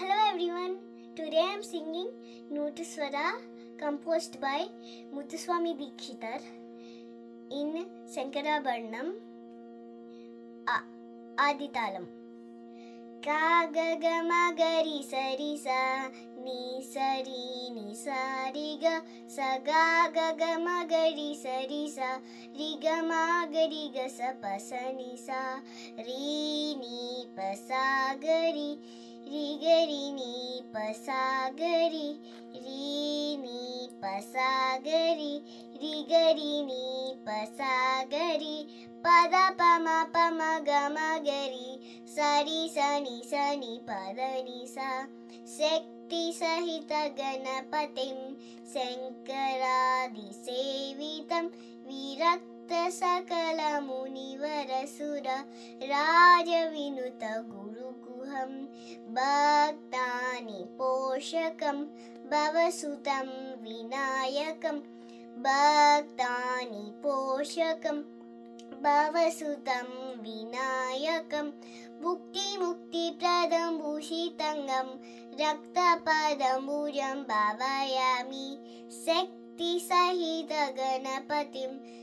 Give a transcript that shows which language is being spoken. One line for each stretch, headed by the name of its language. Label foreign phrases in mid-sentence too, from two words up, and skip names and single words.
English: everyone. Today I am singing Notu Swara composed by Muthuswami Dikshitar in Sankarabharanam Aditalam. Ka ga ga ma ga ri sa ni sa ri ga sa ga ga ma ga ri sa ri ga ma ga sa pa sa ni sa ri ni pa sa ga ri ga ri ni pa sa ga ri ni pa sa ga ri ga ri ni pa sa ga ri pa da pa ma ga ma ga ri sa ni pa da ni sa
Sanskrit: शक्ति सहित गणपतिं शङ्करादि सेवितं विरक्त सकल मुनिवरसुर राजविनुत गुरुगुहं भक्तानि पोषकं भवसुतं विनायकं भक्तानि पोषकं भवसुतं विनायकं मुक्तिप्रदं भूषितंगं रक्तपदम्बुजं भावयामि शक्तिसहित गणपतिं